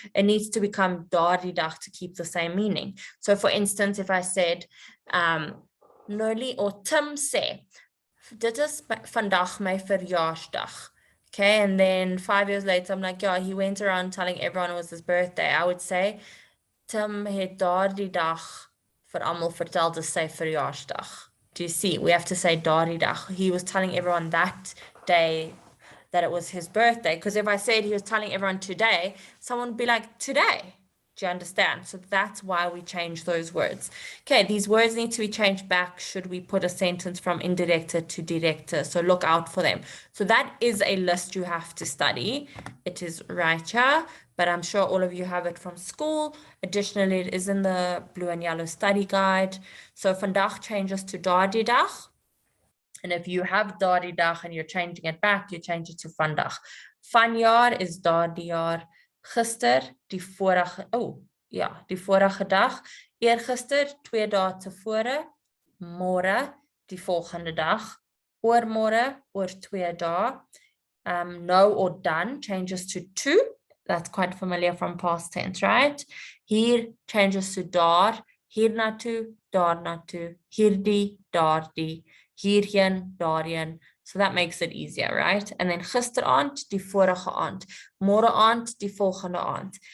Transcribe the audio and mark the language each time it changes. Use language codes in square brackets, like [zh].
[en] It needs to become daardie dag to keep the same meaning. So for instance, if I said Noli or Tim sê, [af] dit is vandag my verjaarsdag. [en] Okay, and then 5 years later, I'm like, yeah, he went around telling everyone it was his birthday. I would say, [af] Tim het daardie dag vir almal vertel dis sy verjaarsdag. [en] Do you see? We have to say daardie dag. He was telling everyone that day that it was his birthday. Because if I said he was telling everyone today, someone would be like, today. Do you understand? So that's why we change those words. Okay, these words need to be changed back should we put a sentence from indirecte to directe. So look out for them. So that is a list you have to study. It is right here, but I'm sure all of you have it from school. Additionally, it is in the blue and yellow study guide. So vandaag changes to daardie dag. And if you have daardie dag and you're changing it back, you change it to vandag. [af] Vanjaar is daardie jaar. Gister, die vorige, die vorige dag. Eergister, 2 dae tevore. Môre, die volgende dag. Oormôre, oor 2 dae. No or done changes to. [en] That's quite familiar from past tense, right? [af] Hier changes to daar. Hiernatoe, daarnatoe. Hierdie, daardie. Hierheen, daarheen. [en] So that makes it easier, right? [af] And then gisteraand, die vorige aand. Môre aand, die volgende aand.